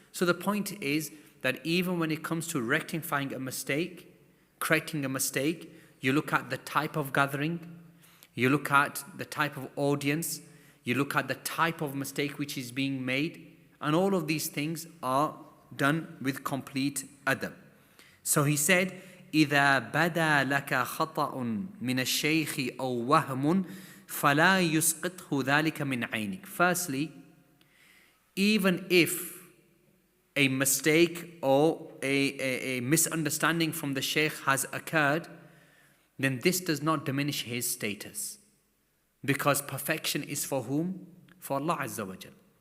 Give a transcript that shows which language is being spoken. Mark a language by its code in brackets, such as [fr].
[en] So the point is that even when it comes to rectifying a mistake, correcting a mistake, you look at the type of gathering, you look at the type of audience, you look at the type of mistake which is being made, and all of these things are done with complete adab. So he said, [ar] إِذَا بَدَى لَكَ خَطَأٌ مِنَ الشَّيْخِ أَوْ وَهْمٌ فَلَا يُسْقِطْهُ ذَلِكَ مِنْ عَيْنِكَ. [en] Firstly, even if a mistake or a misunderstanding from the Shaykh has occurred, then this does not diminish his status. Because perfection is for whom? For Allah Azza wa Jal.